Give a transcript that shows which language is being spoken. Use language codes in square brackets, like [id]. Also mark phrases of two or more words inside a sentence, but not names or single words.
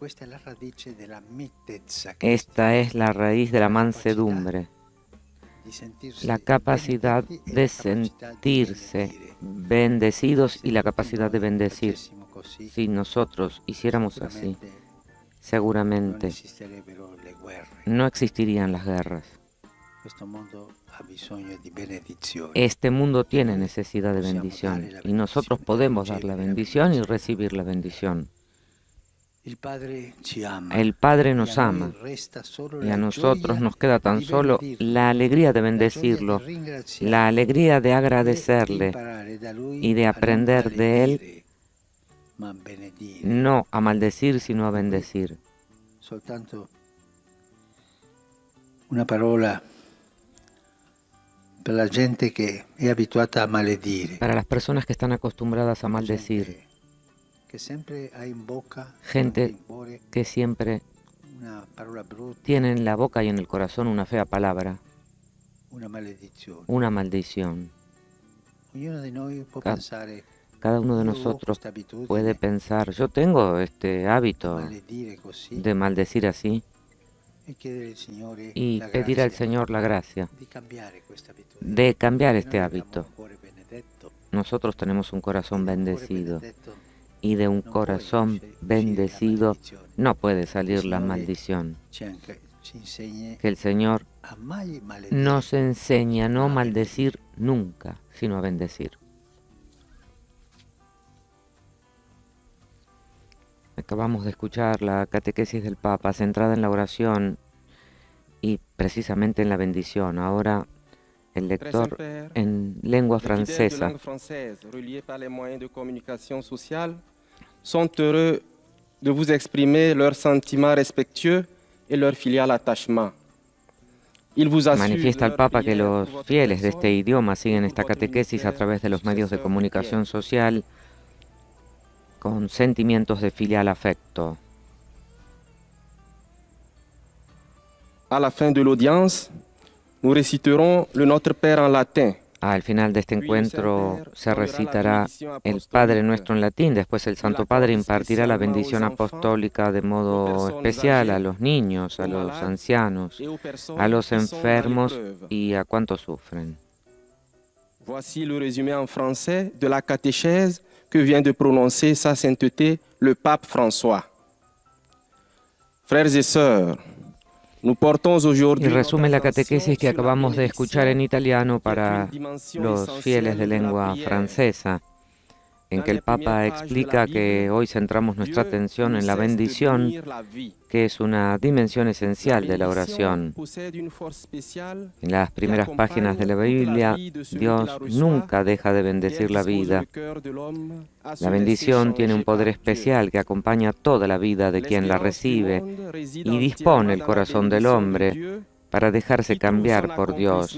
[es] Esta es la raíz de la mansedumbre, la capacidad de sentirse bendecidos y la capacidad de bendecir. Si nosotros hiciéramos así, seguramente [it] esisterebbero le guerre. [es] no existirían las guerras. [it] Questo mondo ha bisogno di benedizione. [es] Este mundo tiene necesidad de bendición y nosotros podemos dar la bendición y recibir la bendición. [it] Il Padre ci ama. [es] El Padre Y nos [it] a [es] ama [it] noi resta solo [es] y [it] la [es] a nosotros [it] gioia [es] nos queda tan [it] di [es] solo [it] benedirlo, [es] la alegría de [it] la gioia di [es] bendecirlo, [it] ringraziarlo, [es] la alegría de [it] e di [es] agradecerle [it] imparare da lui [es] y de [it] a [es] aprender [it] non [es] de él, [it] maledire, ma a benedire. [es] no a maldecir, sino a bendecir. [it] Soltanto una parola per la gente che è abituata a maledire, [es] Para las personas que están acostumbradas a maldecir, [it] gente che sempre ha in bocca, gente in cuore, [es] que siempre [it] una parola brutta, [es] tiene en la boca y en el corazón una fea palabra, [it] una maledizione. [es] una maldición. [it] Ognuno di noi può [es] Ca- [it] pensare, [es] Cada uno de [it] io ho [es] nosotros [it] questa abitudine [es] puede pensar, yo tengo este [it] di [es] hábito [it] maledire così, [es] de maldecir así [it] e chiedere al Signore [es] y [it] la [es] pedir al [it] grazia [es] Señor la gracia [it] di cambiare questa abitudine. [es] de cambiar [it] Noi [es] este [it] abbiamo [es] hábito. [it] un cuore benedetto, [es] Nosotros tenemos un corazón [it] e da un cuore [es] bendecido [it] benedetto [es] y de un [it] non può [es] corazón [it] uscire la [es] bendecido [it] maledizione. [es] no puede salir la [it] Signore [es] maldición. [it] Ci insegni [es] Que el Señor [it] a mai maledire. [es] nos enseña a no maldecir nunca, sino a bendecir. Acabamos de escuchar la catequesis del Papa centrada en la oración y precisamente en la bendición. Ahora el lector en lengua [fr] Les fidèles de [es] francesa. [fr] langue française, reliés par les moyens de communication sociale, sont heureux de vous exprimer leurs sentiments respectueux et leur filial attachement. Ils vous assurent [es] Manifiesta [fr] de [es] el [fr] leur [es] Papa que [fr] prière [es] los [fr] pour votre [es] fieles de [fr] personne [es] este idioma siguen [fr] et [es] esta [fr] pour votre [es] catequesis a [fr] ministère, [es] través de los medios de [fr] successeur [es] comunicación [fr] Pierre. [es] social con sentimientos de filial afecto. [fr] À la fin de l'audience, nous réciterons le Notre Père en latin. [es] Al final de este encuentro se recitará el Padre Nuestro en latín, después el Santo Padre impartirá la bendición apostólica de modo especial a los niños, a los ancianos, [fr] Et aux personnes [es] a los [fr] qui sont dans [es] enfermos [fr] l'épreuve. [es] y a cuantos sufren. [fr] Voici le résumé en français de la catéchèse que vient de prononcer Sa Sainteté le Pape François. Frères et sœurs, nous portons [es] Y [fr] aujourd'hui [es] resume la [fr] notre attention [es] catequesis que [fr] sur la [es] acabamos de escuchar en italiano para [fr] qui est une dimension [es] los [fr] essentielle [es] fieles de [fr] de la [es] lengua [fr] prière. [es] francesa, en [fr] Dans [es] que el [fr] les premières [es] Papa [fr] pages de la [es] explica que [fr] Bible, [es] hoy centramos nuestra [fr] Dieu [es] atención [fr] ne [es] en la [fr] cesse de [es] bendición, [fr] bénir la vie. [es] que es una dimensión esencial de la [fr] bénédiction [es] oración. [fr] possède une force spéciale [es] En las primeras páginas de la Biblia, Dios nunca deja de bendecir la vida. La bendición tiene un poder especial que acompaña toda la vida de quien la recibe y dispone el corazón del hombre para dejarse cambiar por Dios.